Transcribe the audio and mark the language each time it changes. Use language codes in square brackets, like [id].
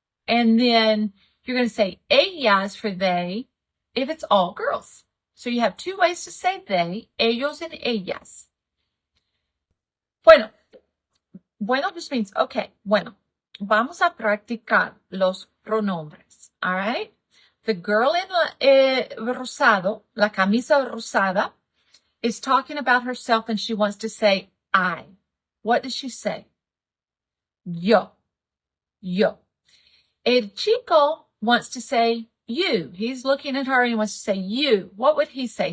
[en] And then you're going to say ellas for they if it's all girls. So you have two ways to say they, ellos and ellas. Bueno just means, okay, bueno. [es] Vamos a practicar los pronombres. [en] All right? The girl in rosado, [es] la camisa rosada, [en] is talking about herself and she wants to say I. What does she say? Yo. Yo. El chico wants to say you. He's looking at her and he wants to say you. What would he say?